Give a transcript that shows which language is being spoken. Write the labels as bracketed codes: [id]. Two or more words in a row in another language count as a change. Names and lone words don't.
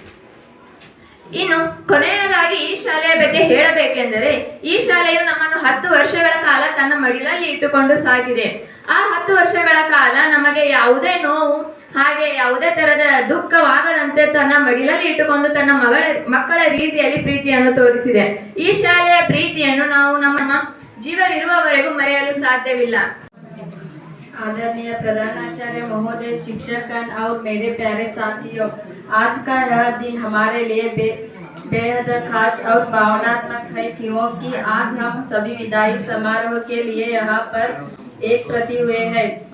[kn] ಇನ್ನು ಕೊನೆಯದಾಗಿ ಈ ಶಾಲೆಯ ಬಗ್ಗೆ ಹೇಳಬೇಕೆಂದರೆ, ಈ ಶಾಲೆಯು ನಮ್ಮನ್ನು 10 ವರ್ಷಗಳ ಕಾಲ ತನ್ನ ಮಡಿಲಲ್ಲಿ ಇಟ್ಟುಕೊಂಡು ಸಾಗಿದೆ. ಆ 10 ವರ್ಷಗಳ ಕಾಲ ನಮಗೆ ಯಾವುದೇ ನೋವು ಹಾಗೆ ಯಾವುದೇ ತರದ ದುಃಖವಾಗದಂತೆ ತನ್ನ ಮಡಿಲಲ್ಲಿ ಇಟ್ಟುಕೊಂಡು ತನ್ನ ಮಕ್ಕಳ ರೀತಿಯಲ್ಲಿ ಪ್ರೀತಿಯನ್ನು ತೋರಿಸಿದೆ. ಈ ಶಾಲೆಯ ಪ್ರೀತಿಯನ್ನು ನಾವು ನಮ್ಮ ಜೀವವಿರುವವರೆಗೂ ಮರೆಯಲು ಸಾಧ್ಯವಿಲ್ಲ. [hi] आदरणीय प्रधानाचार्य महोदय, शिक्षकगण और मेरे प्यारे साथियों, आज का यह दिन हमारे लिए बेहद खास और भावनात्मक है क्योंकि आज हम सभी विदाई समारोह के लिए यहाँ पर एक प्रति हुए हैं।